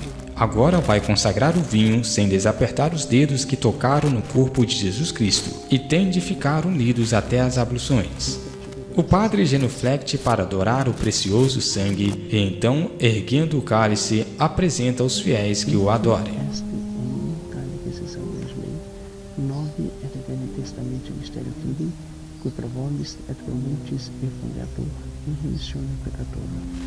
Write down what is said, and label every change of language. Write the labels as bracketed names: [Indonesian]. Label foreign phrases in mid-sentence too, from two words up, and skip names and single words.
[Portuguese] Agora vai consagrar o vinho sem desapertar os dedos que tocaram no corpo de Jesus Cristo e tem de ficar unidos até as abluções. O padre genuflecte para adorar o precioso sangue e então, erguendo o cálice, apresenta aos fiéis que o adorem. [Latin] Qui pro vobis et pro multis effundetur in remissione peccatorum.